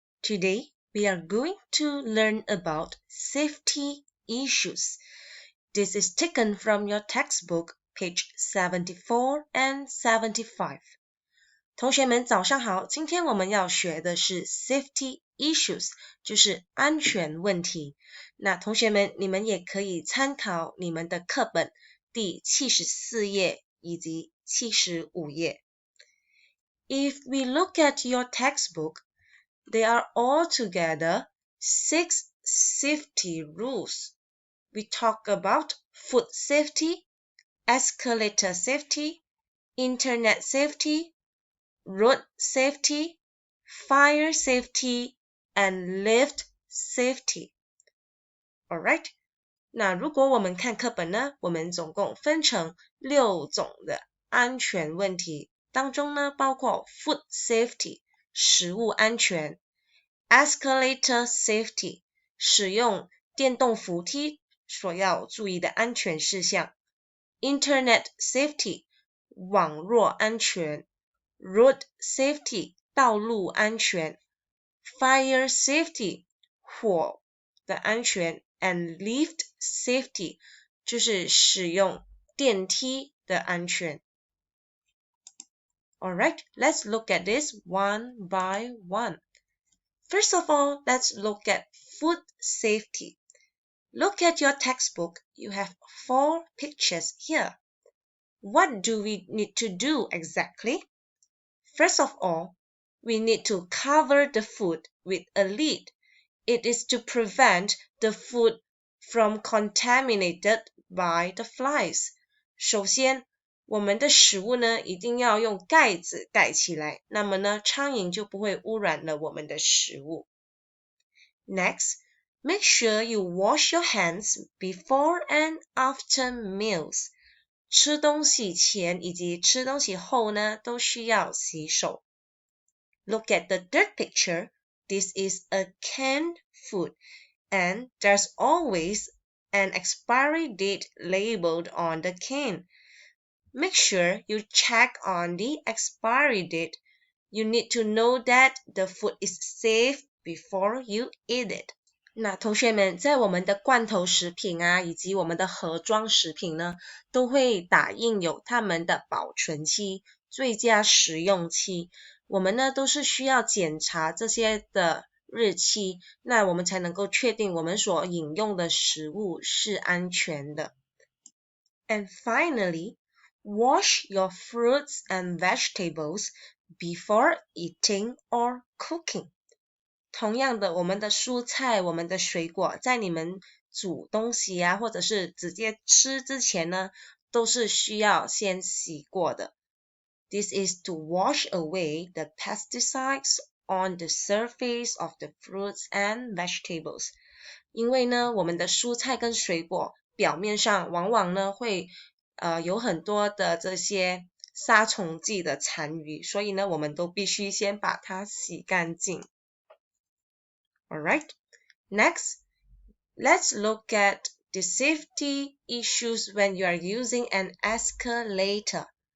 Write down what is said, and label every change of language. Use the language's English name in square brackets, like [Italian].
[English] Today, we are going to learn about safety issues. This is taken from your textbook, page 74 and 75. [Chinese] 同学们早上好，今天我们要学的是 safety issues， 就是安全问题。那同学们，你们也可以参考你们的课本第74页以及75页。 [English] If we look at your textbook, there are altogether 6 safety rules. We talk about food safety, escalator safety, internet safety, road safety, fire safety, and lift safety. Alright? [Chinese] 那如果我们看课本呢，我们总共分成6种的安全问题。当中呢，包括 food safety 食物安全 escalator safety 使用电动扶梯所要注意的安全事项 internet safety 网络安全 road safety 道路安全 fire safety 火的安全 [English] and lift safety [Chinese] 就是使用电梯的安全。 [English] Alright, let's look at this one by one. First of all, let's look at food safety. Look at your textbook. You have 4 pictures here. What do we need to do exactly? First of all, we need to cover the food with a lid. It is to prevent the food from contaminated by the flies. [Chinese] 首先我们的食物呢，一定要用盖子盖起来，那么呢，苍蝇就不会污染了我们的食物。 [English] Next, make sure you wash your hands before and after meals. [Chinese] 吃东西前以及吃东西后呢，都需要洗手。 [English] Look at the third picture. This is a canned food, and there's always an expiry date labeled on the can. Make sure you check on the expiry date. You need to know that the food is safe before you eat it. [Chinese] 那同学们，在我们的罐头食品啊，以及我们的盒装食品呢，都会打印有它们的保存期、最佳食用期。我们呢，都是需要检查这些的日期，那我们才能够确定我们所饮用的食物是安全的。 [English] And finally, wash your fruits and vegetables before eating or cooking. [Chinese] 同样的，我们的蔬菜、我们的水果，在你们煮东西啊，或者是直接吃之前呢，都是需要先洗过的。 [English] This is to wash away the pesticides on the surface of the fruits and vegetables. [Chinese] 因为呢，我们的蔬菜跟水果表面上往往呢会有很多的这些杀虫剂的残余，所以呢，我们都必须先把它洗干净。 [English] Alright, next, let's look at the safety issues when you are using an escalator.